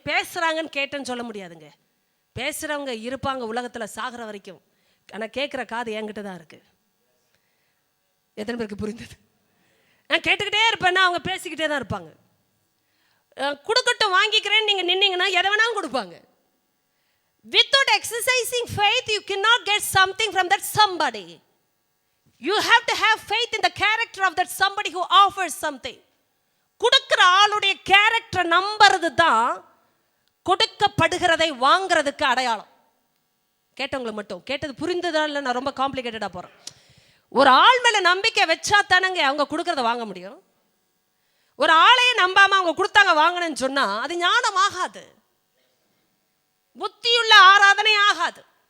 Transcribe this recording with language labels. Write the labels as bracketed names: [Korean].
[Tamil] பேசுறாங்கன்னு கேட்டேன்னு சொல்ல முடியாதுங்க. பேசுறவங்க இருப்பாங்க உலகத்தில் சாகிற வரைக்கும். ஆனால் கேட்குற காது என்கிட்ட தான் இருக்கு. எத்தனை பேருக்கு புரிந்தது? நான் கேட்டுக்கிட்டே இருப்பேன்னா அவங்க பேசிக்கிட்டே தான் இருப்பாங்க. கொடுக்கட்டும் வாங்கிக்கிறேன்னு நீங்கள் நின்னீங்கன்னா எதை வேணாலும் கொடுப்பாங்க. [English] Without exercising faith, you cannot get something from that somebody. You have to have faith in the character of that somebody who offers something. [Tamil] கொடுக்கிற ஆளுடைய கேரக்டர் நம்புறது தான் கொடுக்கப்படுகிறதை வாங்கிறதுக்கு அடையாளம். கேட்டவங்களுக்கு மட்டும் கேட்டது புரிந்ததா இல்லை? நான் ரொம்ப காம்ப்ளிகேட்டடாக போகிறேன். ஒரு ஆள் மேலே நம்பிக்கை வச்சா தானங்க அவங்க கொடுக்கறத வாங்க முடியும். ஒரு ஆளையே நம்பாம அவங்க கொடுத்தாங்க வாங்கணும்னு சொன்னா அது ஞானம் ஆகாது, புத்தியுள்ள ஆராதனை ஆகாது.